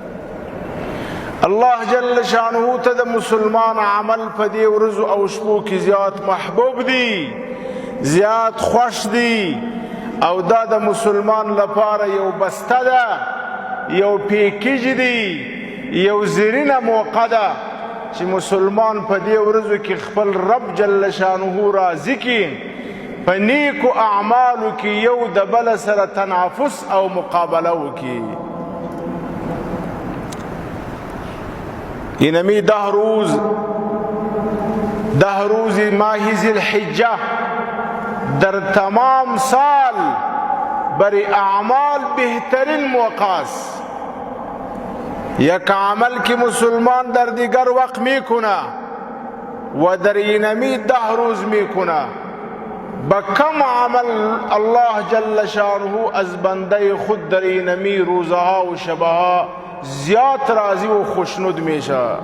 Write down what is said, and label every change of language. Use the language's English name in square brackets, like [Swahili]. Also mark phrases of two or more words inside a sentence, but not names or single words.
[Arabic] الله جل شانه [Pashto] ته د مسلمان عمل په دې ورځو او شپو کې زیات محبوب دی زیات خوش دی او دا د مسلمان لپاره یو بسته ده یو پیکیج دی یو زرینه موقع ده چې مسلمان په دې ورځو کې خپل رب جل شانه راضي کړي په نیکو اعمالو کې یو د بل سره تنافس او مقابله وکړي [Persian] اینمی 10 روز ماه ذی الحجه در تمام سال برای اعمال بهترین موقع است یک عمل که مسلمان در دیگر وقت میکنه و در اینمی 10 روز میکنه با کم عمل [Arabic] الله جل شانه [Persian] از بنده خود در اینمی روزها و شبها زیاد راضی و خوشنود میشه